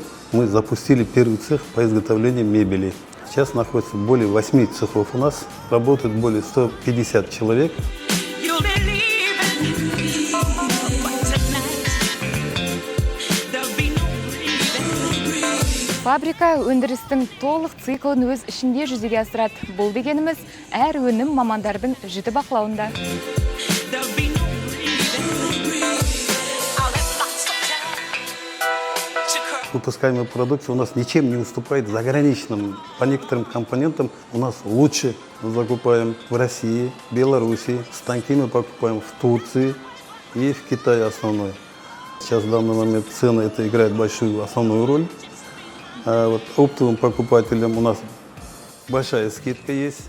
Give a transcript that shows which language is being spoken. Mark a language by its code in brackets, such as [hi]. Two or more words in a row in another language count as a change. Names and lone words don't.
[ru] Мы запустили первый цех по изготовлению мебели. Сейчас находится более 8 цехов у нас. Работает более 150 человек. [kk] Фабрика өндірістің толық циклын өз ішінде жүзеге асырады. Бұл дегеніміз әр өнім мамандардың жіті бақылауында. [ru] Выпускаемая продукция у нас ничем не уступает заграничным. По некоторым компонентам у нас лучше закупаем в России, Беларуси. Станки мы покупаем в Турции и в Китае основной. Сейчас в данный момент цены это играет большую основную роль. А вот оптовым покупателям у нас большая скидка есть.